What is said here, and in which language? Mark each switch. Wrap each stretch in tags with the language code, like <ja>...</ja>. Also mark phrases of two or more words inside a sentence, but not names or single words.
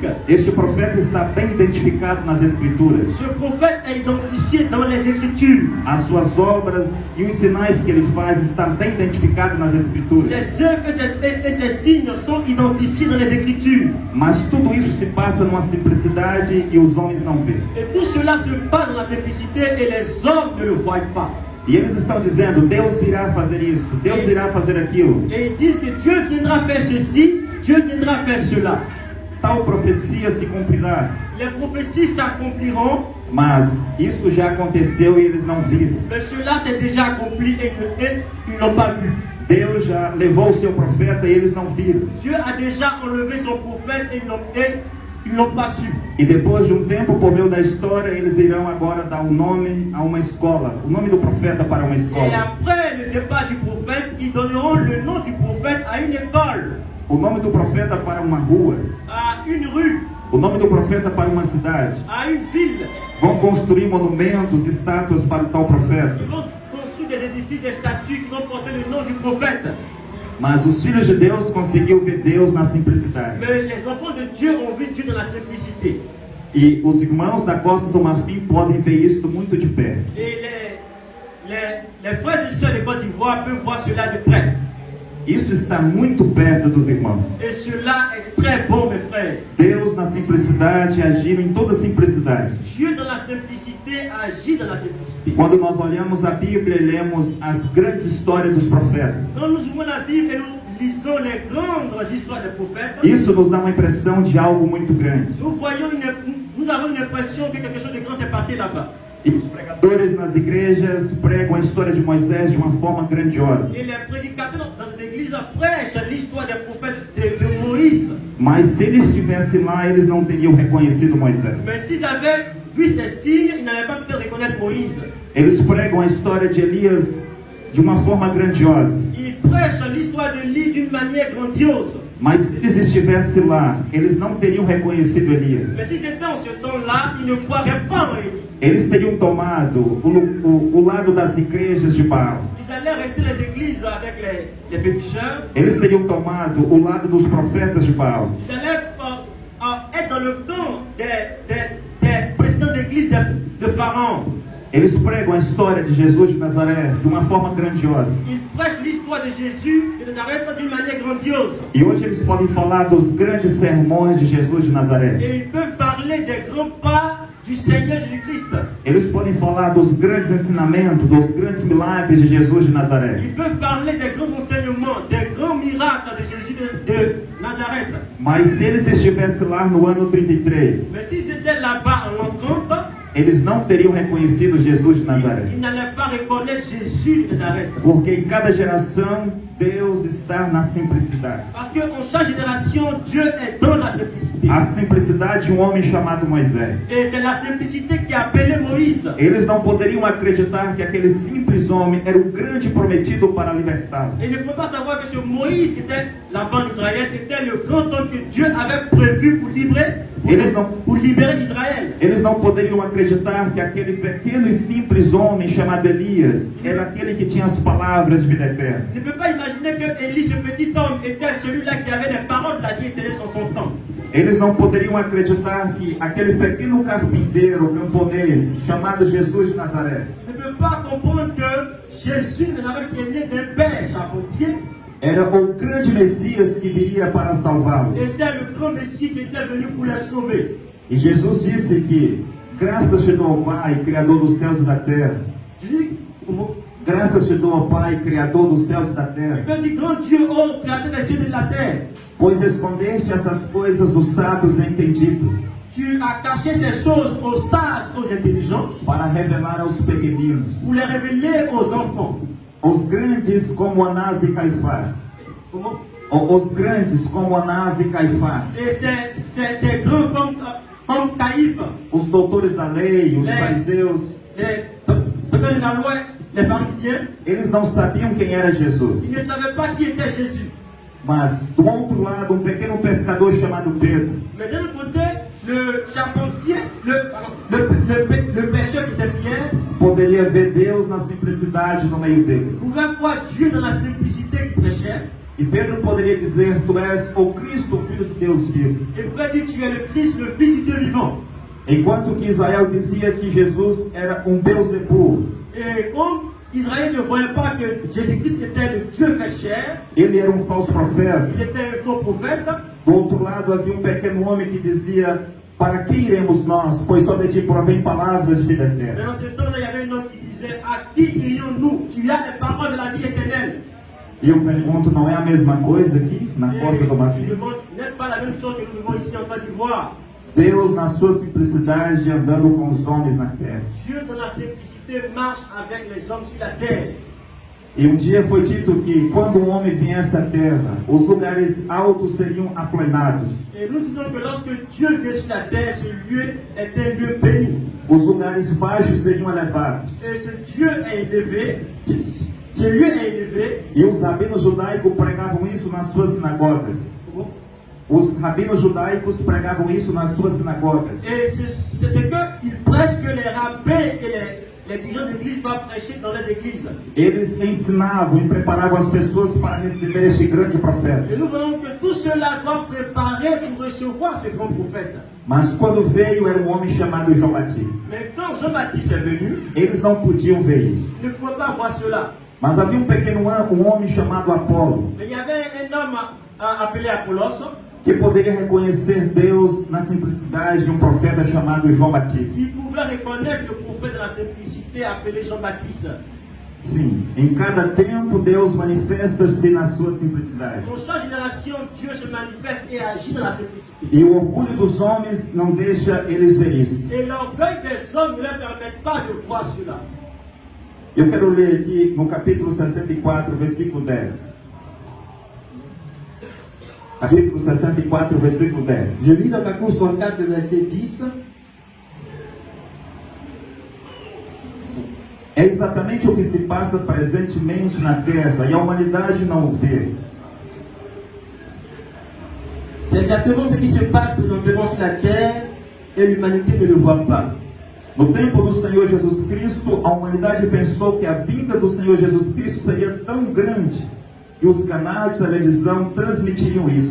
<pt>Este profeta está bem identificado nas Escrituras.</pt> <fr>Ce prophète est identifié dans les Écritures.</fr> <pt>As suas obras e os sinais que ele faz estão bem identificados nas Escrituras.</pt> <fr>Ses œuvres et ses signes sont identifiés dans les Écritures.</fr> <pt>Mas tudo isso se passa numa simplicidade e os homens não veem.</pt> <fr>Et tout cela se passe dans la simplicité et les hommes ne le voient pas.</fr> <pt>E eles estão dizendo, Deus irá fazer isso, Deus irá fazer aquilo.</pt> <fr>Et ils disent que Dieu viendra faire ceci, Dieu viendra faire cela.</fr> <pt>Tal profecia se cumprirá.</pt> <fr>Les prophéties s'accompliront,</fr> <pt>Mas isso já aconteceu e eles não viram.</pt> <fr>mais cela s'est déjà accompli et ils n'ont pas vu.</fr> <pt>Deus já levou o seu profeta e eles não viram.</pt> <fr>Dieu a déjà enlevé son prophète et ils n'ont pas su.</fr> <pt>E depois de um tempo, por meio da história, eles irão agora dar um nome a uma escola. O nome do profeta para uma</pt> <fr>Et</fr> <pt>escola.</pt> <fr>après le départ du prophète, ils donneront le nom du prophète à une école,</fr> <pt>O nome do profeta para uma rua.</pt> <fr>à une rue,</fr> <pt>O nome do profeta para uma cidade.</pt> <fr>à une ville.</fr> <pt>Vão construir monumentos, estátuas para o tal profeta.</pt> <fr>Ils vont construire des édifices, des statues qui vont porter le nom du prophète.</fr> <pt>Mas os filhos de Deus conseguiram ver Deus na simplicidade.</pt> <fr>Mais les enfants de Dieu ont vu Dieu dans la simplicité.</fr> <pt>E os irmãos da Costa do Marfim podem ver isto muito de perto.</pt> <fr>Et les frères et sœurs de Côte d'Ivoire peuvent voir cela de près.</fr> <pt>Isso está muito perto dos irmãos.</pt> <fr>Et cela est très bon, mes frères.</fr> <pt>Deus na simplicidade agiu em toda simplicidade.</pt> <fr>Dieu dans la simplicité agit dans la simplicité.</fr> <pt>Quando nós olhamos a Bíblia e lemos as grandes histórias dos profetas,</pt> <fr>Quand nous ouvrons la Bible et nous lisons les grandes histoires des prophètes,</fr> <pt>isso nos dá uma impressão de algo muito grande.</pt> <fr>nous avons une impression que quelque chose de grand s'est passé là-bas.</fr> <pt>E os pregadores nas igrejas pregam a história de Moisés de uma forma grandiosa.</pt> <fr>Et les prédicateurs dans cette église prêchent l'histoire des prophètes de Moïse.</fr> <pt>Mas se eles estivessem lá, eles não teriam reconhecido Moisés.</pt> <fr>Mais s'ils avaient vu ces signes, ils n'allaient pas peut-être reconnaître Moïse.</fr> <pt>Eles pregam a história de Elias de uma forma grandiosa.</pt> <fr>Ils prêchent l'histoire de Élie d'une manière grandiose.</fr> <pt>Mas se eles estivessem lá, eles não teriam reconhecido Elias.</pt> <fr>Mais s'ils étaient en ce temps-là, ils ne croiraient pas en Élie.</fr> <pt>Eles teriam tomado o lado das igrejas de Baal.</pt> <fr>Ils allaient rester les églises avec les féticheurs.</fr> <pt>Eles teriam tomado o lado dos profetas de Baal.</pt> <fr>Ils allaient être dans le camp des présidents d'église de Pharaon.</fr> <pt>Eles pregam a história de Jesus de Nazaré de uma forma grandiosa.</pt> <fr>Ils prêchent l'histoire de Jésus de Nazareth d'une manière grandiose.</fr> <pt>E hoje eles podem falar dos grandes sermões de Jesus de Nazaré.</pt> <fr>Et ils peuvent parler des grands pas du Seigneur Jésus-Christ.</fr> <pt>Eles podem falar dos grandes ensinamentos, dos grandes milagres de Jesus de Nazaré.</pt> <fr>Ils peuvent parler des grands enseignements, des grands miracles de Jésus de Nazareth.</fr> <pt>Mas se eles estivessem lá no ano 33,</pt> <fr>Mais s'ils étaient là-bas en l'an 30,</fr> <pt>eles não teriam reconhecido Jesus de Nazaré.</pt> <fr>ils n'allaient pas reconnaître Jésus de Nazareth.</fr> <pt>Porque em cada geração, Deus está na simplicidade.</pt> <fr>Parce qu'en chaque génération, Dieu est dans la simplicité.</fr> <pt>A simplicidade de um homem chamado Moisés.</pt> <fr>Et c'est la simplicité qui a appelé Moïse.</fr> <pt>Eles não poderiam acreditar que aquele simples homem era o grande prometido para libertá-lo.</pt> <fr>Et ils ne pouvaient pas savoir que ce Moïse qui était là-bas en Israël était le grand homme que Dieu avait prévu pour libérer Israël.</fr> <pt>Eles não poderiam acreditar que aquele pequeno e simples homem chamado Elias era aquele que tinha as palavras de vida eterna.</pt> <fr>Ne peut pas imaginer que Élie, ce petit homme, était celui-là qui avait les paroles de la vie éternelle dans son temps.</fr> <pt>Eles não poderiam acreditar que aquele pequeno carpinteiro camponês chamado Jesus de Nazaré</pt> <fr>Ne peut pas comprendre que Jésus de Nazareth, qui est né d'un père charpentier,</fr> <pt>era o grande Messias que viria para salvá-lo.</pt> <fr>était le grand Messie qui était venu pour les sauver.</fr> <pt>E Jesus disse que graças te dou ao Pai, Criador dos céus e da terra.</pt> <fr>Jésus, comment?</fr> <pt>Graças te dou ao Pai, Criador dos céus e da terra.</pt> <fr>Il dit, grand Dieu, ô créateur des cieux et de la terre,</fr> <pt>Pois escondeste essas coisas dos sábios e entendidos,</pt> <fr>tu as caché ces choses aux sages, aux intelligents,</fr> <pt>para revelar aos pequeninos.</pt> <fr>pour les révéler aux enfants.</fr> <pt>Os grandes como Anás e Caifás.</pt> <fr>Comment?</fr> <pt>Os grandes como Anás e Caifás.</pt> <fr>Et c'est grand comme Caïphe,</fr> <pt>Os doutores da lei, os fariseus,</pt> <fr>les docteurs de la loi, les pharisiens,</fr> <pt>eles não sabiam quem era Jesus.</pt> <fr>ils ne savaient pas qui était Jésus.</fr> <pt>Mas do outro lado, um pequeno pescador chamado Pedro,</pt> <fr>Mais d'un autre côté, le charpentier, le pêcheur qui était Pierre,</fr> <pt>poderia ver Deus na simplicidade no meio deles.</pt> <fr>pouvait voir Dieu dans la simplicité qu'il prêchait.</fr> <pt>E Pedro poderia dizer: Tu és o Cristo, o Filho de Deus vivo.</pt> <fr>Et pouvait dire tu es le Christ, le Fils du Dieu vivant.</fr> <pt>Enquanto que Israel dizia que Jesus era Beelzebul,</pt> <fr>Et comme Israël ne voyait pas que Jésus-Christ était le Dieu fait chair,</fr> <pt>ele era falso profeta.</pt> <fr>il était un faux prophète.</fr> <pt>Do outro lado havia pequeno homem que dizia: Para que iremos nós? Pois só de ti provém palavras de vida</pt> <fr>Mais</fr> <pt>eterna.</pt> <fr>dans ce temps-là, il y avait un homme qui disait, à qui irions-nous? Tu as les paroles de la vie éternelle.</fr> <pt>E eu pergunto: não é a mesma coisa aqui na Costa do</pt> <fr>Et je</fr> <pt>Marfim?</pt> <fr>demande, n'est-ce pas la même chose que nous vivons ici en Côte d'Ivoire?</fr> <pt>Deus, na sua simplicidade, andando com os homens na terra.</pt> <fr>Dieu, dans la simplicité, marche avec les hommes sur la terre.</fr> <pt>E dia foi dito que quando um homem viesse à terra, os lugares altos seriam aplanados,</pt> <fr>Et nous disons que lorsque Dieu vient sur la terre, ce lieu est un lieu béni.</fr> <pt>os lugares baixos seriam elevados.</pt> <fr>Et ce Dieu est élevé, ce lieu est élevé.</fr> <pt>E os rabinos judaicos pregavam isso nas suas sinagogas. Os rabinos judaicos pregavam isso nas suas sinagogas.</pt> <fr>Et c'est ce qu'ils prêchent que les rabbins et les dirigeants d'église doivent prêcher dans les églises.</fr> <pt>Eles ensinavam e preparavam as pessoas para receber este grande profeta.</pt> <fr>Et nous voyons que tout cela doit préparer pour recevoir ce grand prophète.</fr> <pt>Mas quando veio, era um homem chamado João Batista.</pt> <fr>Mais quand Jean-Baptiste est venu,</fr> <pt>Eles não podiam ver isso.</pt> <fr>il ne pouvait pas voir cela.</fr> <pt>Mas havia um homem chamado Apolo,</pt> <fr>Mais il y avait un homme appelé Apollos</fr> <pt>que poderia reconhecer Deus na simplicidade de um profeta chamado João Batista.</pt> <fr>qui pouvait reconnaître le prophète de la simplicité appelé Jean-Baptiste.</fr> <pt>Sim, em cada tempo Deus manifesta-se na sua simplicidade.</pt> <fr>Dans chaque génération, Dieu se manifeste et agit dans la simplicité.</fr> <pt>E o orgulho dos homens não deixa eles ver isso.</pt> <fr>Et l'orgueil des hommes ne leur permet pas de voir cela.</fr> <pt>Eu quero ler aqui no capítulo 64, versículo 10. Capítulo 64, versículo 10.</pt> <fr>Je lis dans Capitule 64, le verset 10.</fr> <pt>É exatamente o que se passa presentemente na terra e a humanidade não o vê.</pt> <fr>C'est exactement ce qui se passe présentement sur la terre et l'humanité ne le voit pas.</fr> <pt>No tempo do Senhor Jesus Cristo, a humanidade pensou que a vinda do Senhor Jesus Cristo seria tão grande que os canais de televisão transmitiriam isso.</pt>